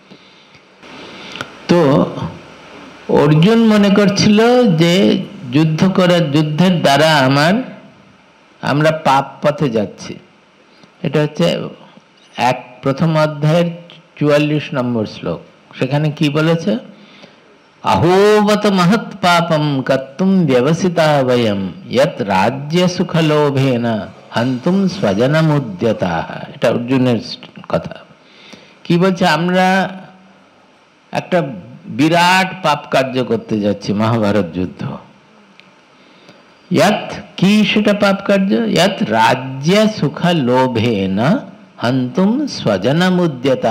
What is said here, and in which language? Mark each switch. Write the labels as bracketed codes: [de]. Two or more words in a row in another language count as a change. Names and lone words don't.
[bn] তো অর্জুন মনে করছিল যে যুদ্ধের দ্বারা আমরা পাপ পথে যাচ্ছি। এটা হচ্ছে প্রথম অধ্যায়ের 44 নম্বর শ্লোক। সেখানে কি বলেছে? [sa] अहोवत महत् पापम कर्तुम व्यवसिता वयम यत राज्य सुख लोभेन हंतुम स्वजनमुद्यता। [bn] এটা অর্জুনের কথা। কি বলছে? আমরা একটা বিরাট পাপ কার্য করতে যাচ্ছি, মহাভারত যুদ্ধ। ইয়াত কি সেটা পাপ কার্য? [sa] ইয়াত রাজ্য সুখ লোভেন হন্তুম স্বজনমুদ্যতা।